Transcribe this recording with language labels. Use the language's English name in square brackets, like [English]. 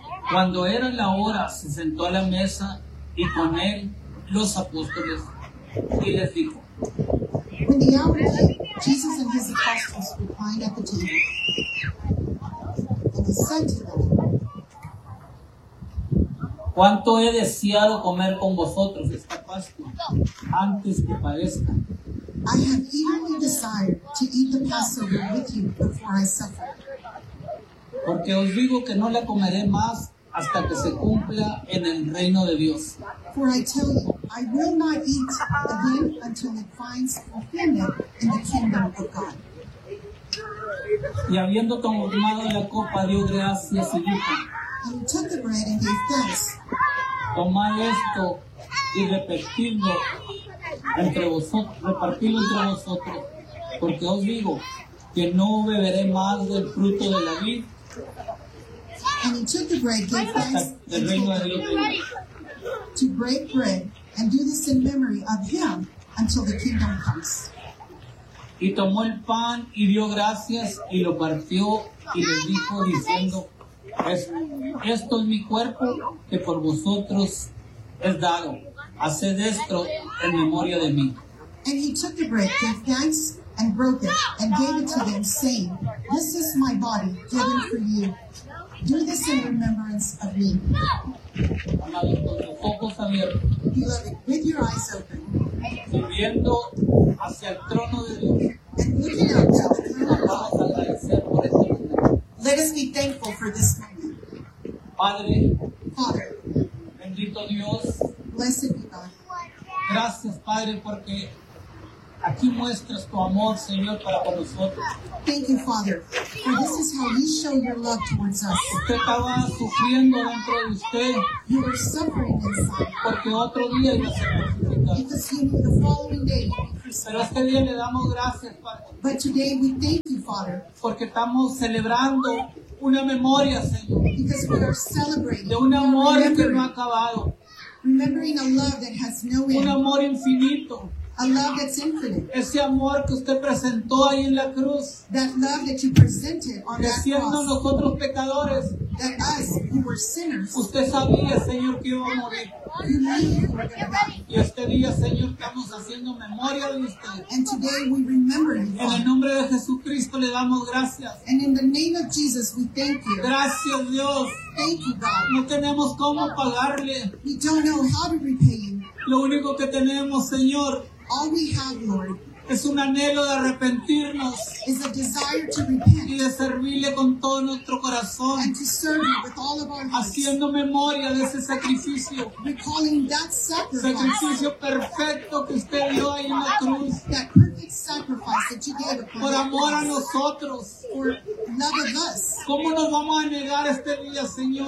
[Spanish] Cuando era la hora, se sentó a la mesa y con él los apóstoles y les dijo. [English] When the hour came, Jesus and his apostles reclined at the table. And he said to them, [Spanish] ¿cuánto he deseado comer con vosotros esta Pascua antes que padezca? [English] I have eagerly desired to eat the Passover with you before I suffer. [Spanish] Porque os digo que no la comeré más hasta que se cumpla en el reino de Dios. [English] For I tell you, I will not eat again until it finds fulfillment in the kingdom of God. [Spanish] Y habiendo tomado la copa, dio gracias y dijo, [English] and he took the bread and gave thanks. [Spanish] Tomad esto y repartidlo entre vosotros, porque os digo que no beberé más del fruto de la vid. [English] And he took the bread, gave thanks, [Spanish] el reino de Dios [English] to break bread and do this in memory of him until the kingdom comes. [Spanish] Y tomó el pan y dio gracias y lo partió y le dijo diciendo, esto es mi cuerpo que por vosotros es dado. Haced esto en memoria de mí. [English] And he took the bread, gave thanks, and broke it, and gave it to them, saying, this is my body given for you. Do this in remembrance of me. Beloved, with your eyes open, [Spanish] and hacia el trono de Dios, [English] and looking up to the throne of God, let us be thankful for this moment. [Spanish] Padre, [English] Father, [Spanish] bendito Dios, [English] blessed be God. [Spanish] Gracias, Padre, porque aquí muestras tu amor, Señor, para con nosotros. [English] Thank you, Father, for this is how you show your love towards us. [Spanish] Usted estaba sufriendo dentro de usted. [English] You were suffering inside. [Spanish] Porque otro día iba a ser crucificado. [English] Because you, the following day, [Spanish] pero este día le damos gracias, Padre. [English] But today we thank you, Father. [Spanish] Porque estamos celebrando una memoria, Señor. [English] Because we are celebrating. [Spanish] De un amor que no ha acabado. [English] Remembering a love that has no end. [Spanish] Un amor infinito. [English] A love that's infinite. [Spanish] Ese amor que usted presentó ahí en la cruz. [English] That love that you presented on that cross. [Spanish] Diciendo nosotros pecadores. [English] That us, who were sinners. [Spanish] Usted sabía, Señor, que iba a morir. [English] You knew you were going to die. [Spanish] Y este día, Señor, estamos haciendo memoria de usted. [English] And today we remember him. [Spanish] En el nombre de Jesucristo le damos gracias. [English] And in the name of Jesus we thank you. [Spanish] Gracias, Dios. [English] Thank you, God. [Spanish] No tenemos cómo pagarle. [English] We don't know how to repay him. [Spanish] Lo único que tenemos, Señor, [English] all we have, Lord, [Spanish] es un anhelo de arrepentirnos, [English] is a desire to repent, [Spanish] y de servirle con todo nuestro corazón, [English] and to serve you with all of our hearts, [Spanish] haciendo memoria de ese sacrificio, [English] recalling that sacrifice, [Spanish] sacrificio perfecto que usted dio ahí en la cruz, [English] that perfect sacrifice that you gave upon [Spanish] por amor a nosotros, [English] for love of us. [Spanish] ¿Cómo nos vamos a negar este día, Señor?